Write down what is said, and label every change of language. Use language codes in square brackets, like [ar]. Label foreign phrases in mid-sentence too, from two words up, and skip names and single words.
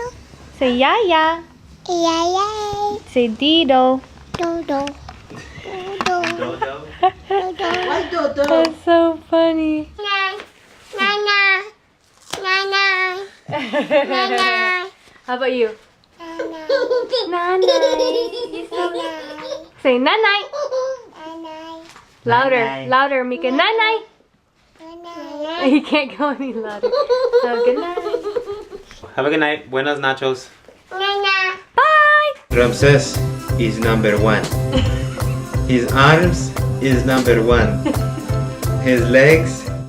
[en] Say Yaya. Yay. Say Dido. Dodo. Dodo. Why Dodo? That's so funny. Nana. Nana. Nana. How about you? Nana. Nanay. Say nanay. Nana. Louder, louder, Mique. Nanay. Nana. You can't go any louder. So good night. Have a good night. [es] Buenas nachos. [en] Nana. Bye. Ramses is number 1. His arms is number 1. His legs